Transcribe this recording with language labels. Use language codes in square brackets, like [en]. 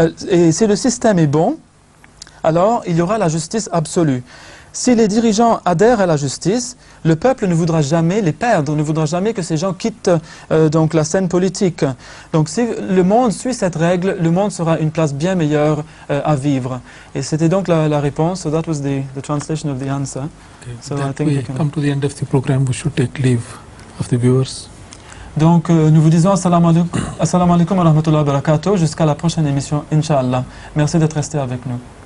[fr] Et si le système est bon, alors il y aura la justice absolue. Si les dirigeants adhèrent à la justice, le peuple ne voudra jamais les perdre, ne voudra jamais que ces gens quittent donc la scène politique. Donc si le monde suit cette règle, le monde sera une place bien meilleure à vivre. Et c'était donc la réponse. [en] So that was the translation of the answer. Okay. So I That think we we can... come to the end of the program, we should take leave of the viewers. [fr] Donc nous vous disons assalamu alaikum wa rahmatullahi wa barakatuh jusqu'à la prochaine émission, Inch'Allah. Merci d'être resté avec nous.